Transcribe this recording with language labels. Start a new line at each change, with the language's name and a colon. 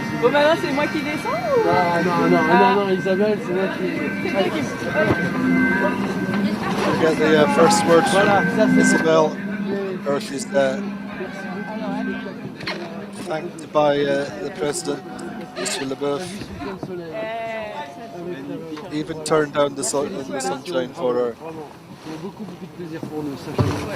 French: Bon, maintenant, c'est moi qui descends ou... Non, Isabelle, c'est moi qui... C'est toi qui...
English: We get the first words from Isabelle. Or she's thanked by the president, Mr. Leboeuf. Even turned down the sunshine for her.
French: Beaucoup de plaisir pour nous, sachez-le.